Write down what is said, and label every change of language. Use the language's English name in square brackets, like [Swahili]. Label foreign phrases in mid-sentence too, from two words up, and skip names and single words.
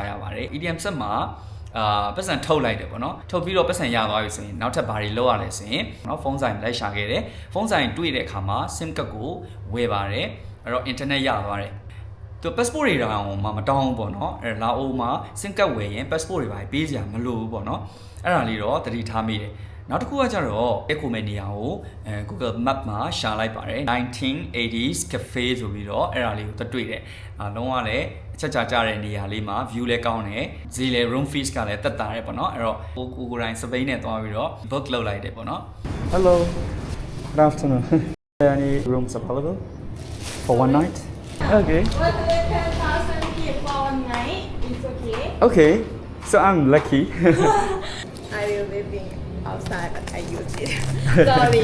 [Burmese] ရပါတယ် ATM ဆက်မှာပတ်စံထုတ်လိုက်တယ်ပေါ့နော်ထုတ်ပြီးတော့ပတ်စံရသွားပြီဆိုရင်နောက်ထပ်ဘာတွေလုပ်ရလဲဆိုရင်နော်ဖုန်းဆိုင်လိုက်ရှာခဲ့တယ်ဖုန်းဆိုင်တွေ့တဲ့အခါမှာ SIM ကတ်ကိုဝယ်ပါတယ်အဲ့တော့ internet ရသွားတယ်သူ passport တွေတောင်မှမတောင်းဘူးပေါ့နော်အဲ့လာအိုမှာ SIM ကတ်ဝယ်ရင် passport တွေပါပေးစရာမလိုဘူးပေါ့နော်အဲ့ဒါလေးတော့သတိထားမိတယ်နောက်တစ်ခုကကျတော့အခုမဲ့နေရာကို Google Map မှာရှာလိုက်ပါတယ် 1980s cafe ဆိုပြီးတော့အဲ့ဒါလေးကိုတွေ့တယ်လုံးဝလည်းအချက်ကြတဲ့နေရာလေးမှာ view လည်းကောင်းတယ်ဈေးလည်း [English] room fees [Burmese] ကလည်းတက်တာတယ်ပေါ့နော်အဲ့တော့ကိုယ်တိုင်စပိန်နဲ့သွားပြီးတော့ book လုပ်လိုက်တယ်ပေါ့နော် [English] Hello good afternoon any rooms available for one night okay What the 10,000 for one night is okay okay so I'm lucky I will living outside but I use it sorry